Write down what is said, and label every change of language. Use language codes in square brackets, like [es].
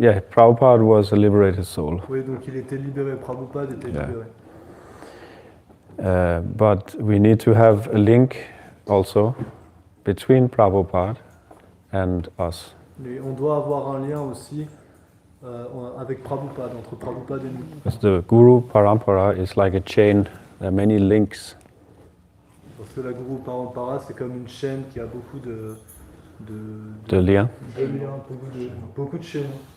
[en] Prabhupada was a liberated soul. [fr] Oui, donc il était libéré. Prabhupada était libéré. [en] But we need to have a link also between Prabhupada and us. [fr] Mais on doit avoir un lien aussi avec Prabhupada, entre Prabhupada et nous. [en] Because the Guru Parampara is like a chain. There are many links. [fr] Parce que la Guru Parampara, c'est comme une chaîne qui a beaucoup de liens. De liens, beaucoup de chaînes.